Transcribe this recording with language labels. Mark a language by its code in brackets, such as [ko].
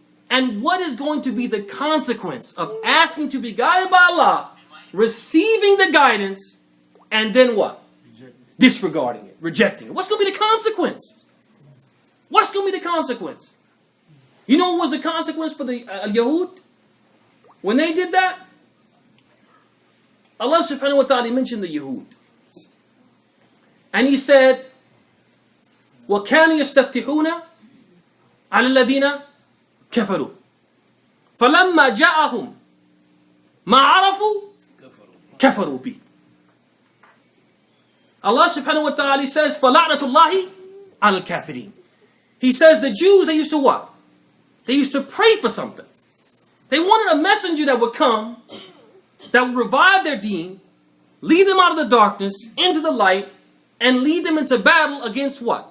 [en] And what is going to be the consequence of asking to be guided by Allah, receiving the guidance, and then what? Disregarding it, rejecting it. What's going to be the consequence? What's going to be the consequence? You know what was the consequence for the Yahud? When they did that, Allah subhanahu wa ta'ala mentioned the Yahud. And He said, [ar] وَكَانُوا يَسْتَفْتِحُونَ عَلَى الَّذِينَ كَفَرُوا فَلَمَّا جَاءَهُمْ مَا عَرَفُوا كَفَرُوا بِهِ. [en] Allah subhanahu wa ta'ala says, [ar] فَلَعْنَةُ اللَّهِ عَلَى الْكَافِرِينَ. [en] He says the Jews, they used to what? They used to pray for something. They wanted a messenger that would come, that would revive their deen, lead them out of the darkness into the light, and lead them into battle against what?